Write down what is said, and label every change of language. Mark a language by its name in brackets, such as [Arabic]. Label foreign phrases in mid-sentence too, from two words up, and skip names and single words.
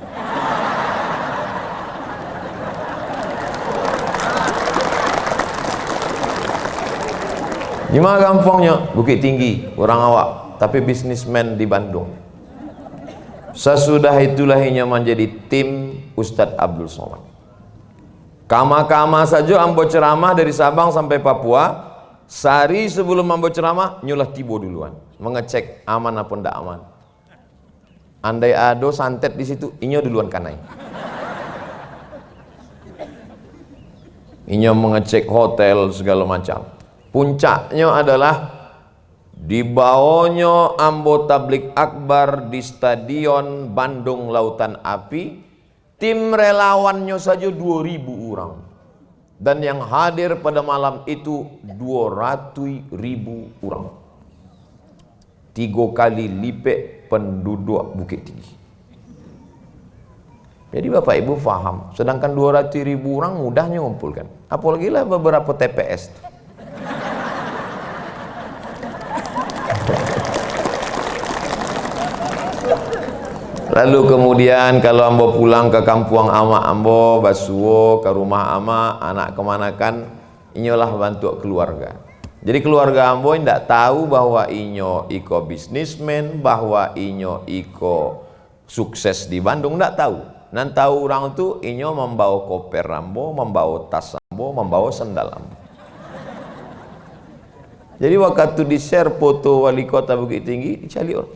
[Indonesian] Gimana gampangnya? Bukit Tinggi, orang awak, tapi bisnismen di Bandung. Sesudah itulah ia menjadi tim Ustadz Abdul Somad. [Minangkabau] Kama-kama saja ambo ceramah dari Sabang sampai Papua. Sehari sebelum ambo ceramah, nyulah tibo duluan, mengecek aman apa ndak aman. Andai ada santet di situ, inyo duluan kanai. [Indonesian] Inyo mengecek hotel segala macam. Puncaknya adalah dibawanya ambo tablik akbar di Stadion Bandung Lautan Api. Tim relawannya saja 2.000 orang. Dan yang hadir pada malam itu 200.000 orang. 3 kali lipat penduduk Bukit Tinggi. Jadi Bapak Ibu faham, sedangkan 200.000 orang mudahnya ngumpulkan. Apalagi lah beberapa TPS. [Minangkabau] Lalu kemudian kalau ambo pulang ke kampung ama ambo, basuo ke rumah ama, anak kemanakan, inyolah bantu keluarga. [Indonesian] Jadi keluarga ambo tidak tahu bahwa [Minangkabau] inyo iko [Indonesian] bisnismen, bahwa [Minangkabau] inyo iko [Indonesian] sukses di Bandung, tidak tahu. [Minangkabau] Nan tahu orang itu inyo membawa koper ambo, membawa tas ambo, membawa sendal ambo. [Indonesian] Jadi waktu di share foto wali kota Bukit Tinggi, dicari orang.